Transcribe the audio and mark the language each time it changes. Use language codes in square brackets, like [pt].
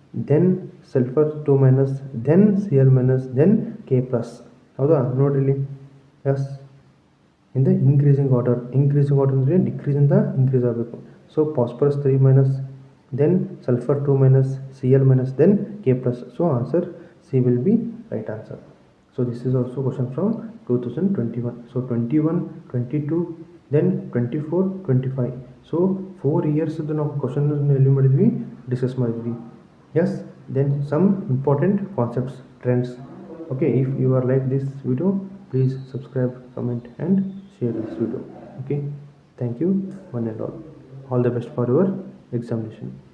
[en] Then sulphur 2 minus, then Cl minus, then K plus. [kn] ಹೌದಾ? ನೋಡ್ರಿ ಇಲ್ಲಿ. [en] yes, in the increasing order ಅಂದರೆ ಡಿಕ್ರೀಸಿಂದ increase [kn] ಆಗಬೇಕು. [en] So phosphorus 3 minus, then sulphur 2 minus, Cl minus, then K plus. So answer C will be right answer. So this is also question from 2021. So 21, 22, then 24, 25. So 4 years [kn] ನಾವು question ಎಲ್ಲಿ ಮಾಡಿದ್ವಿ, discuss ಮಾಡಿದ್ವಿ. [en] Yes, then some important concepts, trends. Okay, if you are like this video, please subscribe, comment and share this video. Okay, thank you one and all. All the best for your examination.